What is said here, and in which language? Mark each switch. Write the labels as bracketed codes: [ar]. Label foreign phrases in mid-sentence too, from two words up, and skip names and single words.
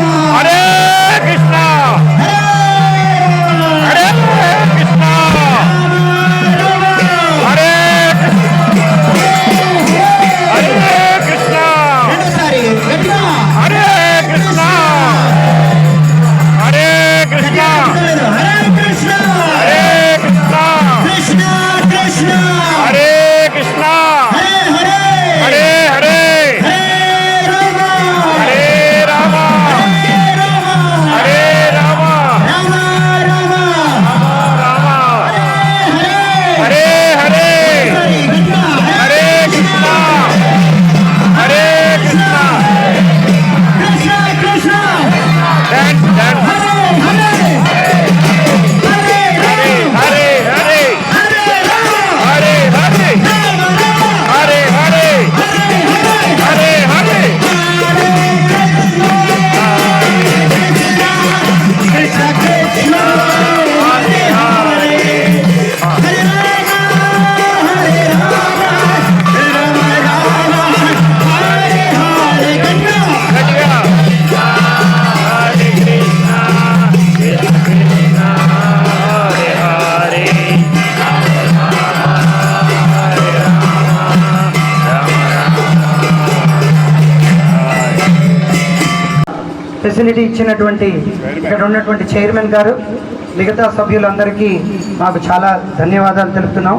[te] హరే కృష్ణ హరే కృష్ణ హరే హరే కృష్ణ రెండోసారి గట్టిగా హరే కృష్ణ హరే కృష్ణ హరే కృష్ణ హరే కృష్ణ కృష్ణ కృష్ణ హరే కృష్ణ హరే హరే హరే హరే హరే రామ హరే రామ హరే రామ హరే రామ రామ రామ రామ హరే హరే హరే గట్టిగా హరే కృష్ణ హరే కృష్ణ కృష్ణ కృష్ణ [en] dance dance [te] హరే హరే హరే హరే హరే హరే హరే రామ హరే హరే రామ రామ హరే హరే హరే హరే కృష్ణ కృష్ణ హరే హరే హరే రామ హరే రామ రామ రామ హరే హరే గట్టిగా గట్టిగా హరే కృష్ణ కృష్ణ కృష్ణ హరే హరే ఫెసిలిటీ ఇచ్చినటువంటి ఇక్కడ ఉన్నటువంటి చైర్మన్ గారు, మిగతా సభ్యులందరికీ మాకు చాలా ధన్యవాదాలు తెలుపుతున్నాం.